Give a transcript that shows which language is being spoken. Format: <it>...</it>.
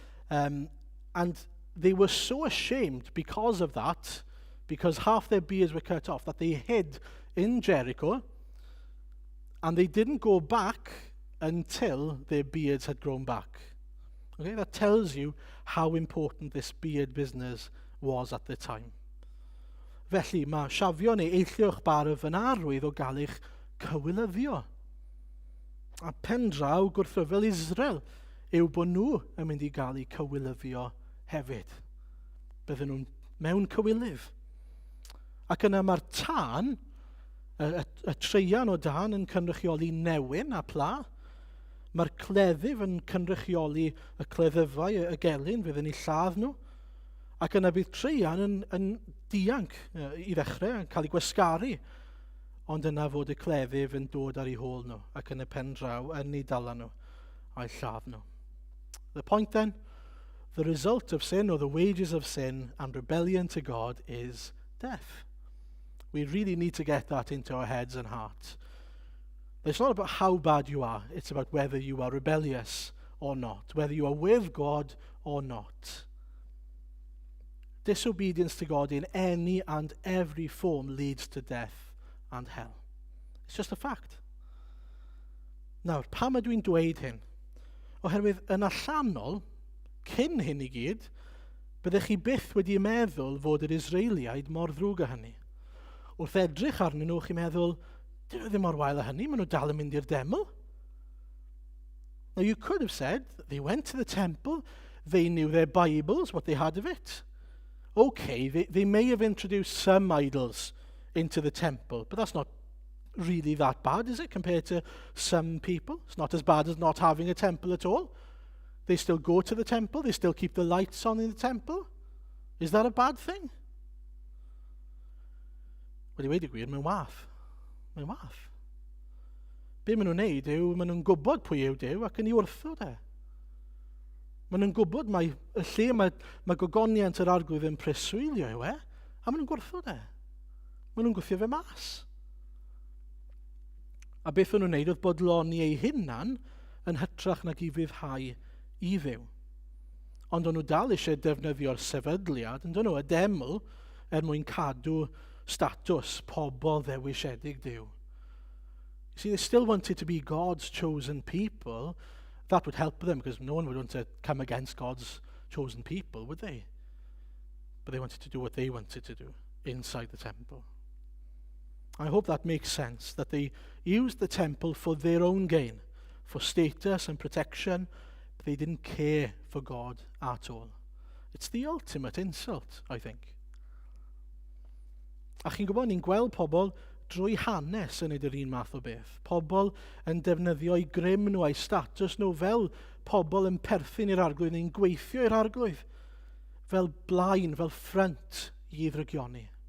<en>And they were so ashamed because of that, because half their beards were cut off, that they hid in Jericho, and they didn't go back until their beards had grown back. Okay, that tells you how important this beard business was at the time.</en> <cy>Felly, mae shafio neu eillio'ch barf yn arwydd o gael eich cywilyddio. A pen draw gwrthryfel Israel yw bod nhw yn mynd i gael eu cywilyddio hefyd. Bydden nhw'n mewn cywilydd. Ac yna mae'r tân, y treian o dan yn cynrychioli newyn a pla. Mae'r cleddyf yn cynrychioli y cleddyfau, y gelyn, fydd yn ei lladd nhw. Ac yna bydd treian yn dianc i ddechrau, yn cael ei gwasgaru. Ond yna fod y cleddyf yn dod ar ei hôl nhw, ac yn y pen draw yn ei dala nhw a'i lladd nhw.</cy> <en>The point then, the result of sin, or the wages of sin and rebellion to God, is death. We really need to get that into our heads and hearts. It's not about how bad you are, it's about whether you are rebellious or not, whether you are with God or not. Disobedience to God in any and every form leads to death and hell. It's just a fact.</en> <cy>Nawr, pam ydw i'n dweud hyn? Oherwydd yn allanol, cyn hyn i gyd, byddech chi byth wedi meddwl fod yr Israeliaid mor ddrwg â hynny. Wrth edrych arnyn nhw, chi'n meddwl, dyn nhw ddim mor wael â hynny, maen nhw dal yn mynd i'r deml.</cy> <en>Now you could have said, they went to the temple, they knew their Bibles, what they had of it. Okay, they may have introduced some idols into the temple, but that's not really that bad, is it, compared to some people? It's not as bad as not having a temple at all. They still go to the temple, they still keep the lights on in the temple. Is that a bad thing?</en> <cy>Wel, i weid y gwir, mae'n wath. Mae'n wath. Be maen nhw'n neud yw, maen nhw'n gwybod pwy yw Duw ac yn ei wrthod e. Maen nhw'n gwybod mae y lle mae gogoniant yr arglwydd yn preswylio yw e, a maen nhw'n gwrthod e. Maen nhw'n gwthio fe mas. A beth o'n nhw'n neud oedd bodloni ei hunan yn hytrach nag i fyddhau i Dduw. Ond o'n nhw dal eisiau defnyddio'r sefydliad, yn dyn nhw, y deml, mwyn cadw statws pobl ddewisiedig Duw.</cy> <en>You see, they still wanted to be God's chosen people. That would help them, because no one would want to come against God's chosen people, would they? But they wanted to do what they wanted to do inside the temple. I hope that makes sense, that they used the temple for their own gain, for status and protection, but they didn't care for God at all. It's the ultimate insult, I think.</en> <cy>A chi'n gwybod, ni'n gweld pobl drwy hanes yn neud yr un math o beth. Pobl yn defnyddio eu grym nhw, eu status nhw, fel pobl yn perthyn i'r arglwydd neu'n gweithio i'r arglwydd. Fel blaen, fel ffrynt i ddrygioni.</cy>